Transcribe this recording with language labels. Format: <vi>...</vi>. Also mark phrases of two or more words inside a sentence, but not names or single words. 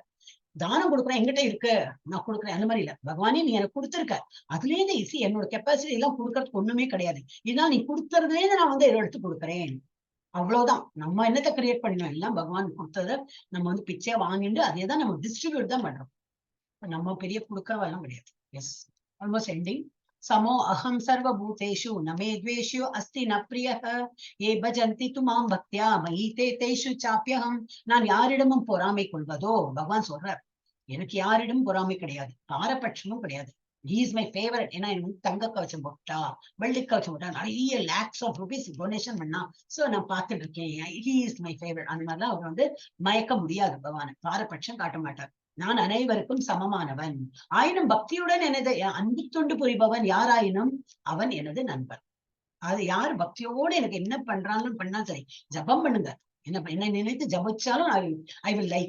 <ta>தானம் கொடுக்குறேன், எங்கிட்ட இருக்கு நான் கொடுக்குறேன், அந்த மாதிரி இல்ல. பகவானே நீ எனக்கு கொடுத்துருக்க, அதுல இருந்து இசி என்னோட கெப்பாசிட்டி எல்லாம் கொடுக்கறதுக்கு ஒண்ணுமே கிடையாது. இதனால் நீ கொடுத்துறதுல இருந்து நான் வந்து எடுத்து கொடுக்குறேன், அவ்வளவுதான். நம்ம என்னத்தை கிரியேட் பண்ணணும், எல்லாம் பகவான் கொடுத்தத நம்ம வந்து பிச்சையா வாங்கிட்டு அதேதான் நம்ம டிஸ்ட்ரிபியூட் தான் பண்றோம். நம்ம பெரிய கொடுக்கறவெல்லாம் கிடையாது.</ta> <en>Yes, almost ending.</en> <sa>समो अहम सर्वभूतेषु न मे द्वेष्यो अस्ति न प्रियः ये भजन्ति तु मां भक्त्या मयि ते तेषु चाप्यहम्.</sa> <ta>நான் யாரிடமும் பொறாமை கொள்வதோ, பகவான் சொல்றார், எனக்கு யாரிடமும் பொறாமை கிடையாது, பாரபட்சமும் கிடையாது.</ta> <en>He is my favorite.</en> <ta>ஏன்னா எனக்கு தங்க கவச்சம் போட்டா, வெள்ளி கவச்சம் போட்டா, நிறைய</ta> <en>lakhs of rupees donation</en> <ta>பண்ணா, சோ நான் பார்த்துட்டு இருக்கேன்,</ta> <en>he is my favorite.</en> <ta>அந்த மாதிரிலாம் அவர் வந்து மயக்க முடியாது. பகவான் பாரபட்சம் காட்ட மாட்டார். நான் அனைவருக்கும் சமமானவன். ஆயினும் பக்தியுடன் எனது அன்பு தொண்டு புரிபவன் யாராயினும் அவன் எனது நண்பன். அது யார் பக்தியோடு எனக்கு என்ன பண்றாங்கன்னு பண்ணா சரி, ஜபம் பண்ணுங்க, என்ன நினைத்து ஜபிச்சாலும்</ta> <en>I will like.</en>